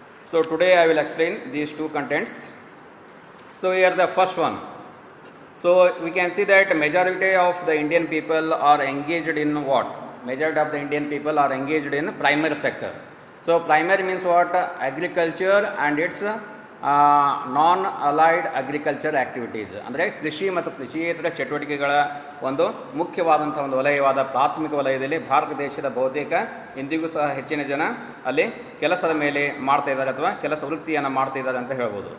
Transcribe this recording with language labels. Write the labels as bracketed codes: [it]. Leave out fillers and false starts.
[en] So today I will explain these two contents. So here the first one. So we can see that majority of the Indian people are engaged in what? Majority of the Indian people are engaged in primary sector. So primary means what? Agriculture and its non-allied agriculture activities. [kn] ಅಂದರೆ ಕೃಷಿ ಮತ್ತು ಕೃಷಿಯೇತರ ಚಟುವಟಿಕೆಗಳ ಒಂದು ಮುಖ್ಯವಾದಂಥ ಒಂದು ವಲಯವಾದ ಪ್ರಾಥಮಿಕ ವಲಯದಲ್ಲಿ ಭಾರತ ದೇಶದ ಬಹುತೇಕ ಇಂದಿಗೂ ಸಹ ಹೆಚ್ಚಿನ ಜನ ಅಲ್ಲಿ ಕೆಲಸದ ಮೇಲೆ ಮಾಡ್ತಾ ಇದ್ದಾರೆ ಅಥವಾ ಕೆಲಸ ವೃತ್ತಿಯನ್ನು ಮಾಡ್ತಾ ಇದ್ದಾರೆ ಅಂತ ಹೇಳ್ಬೋದು.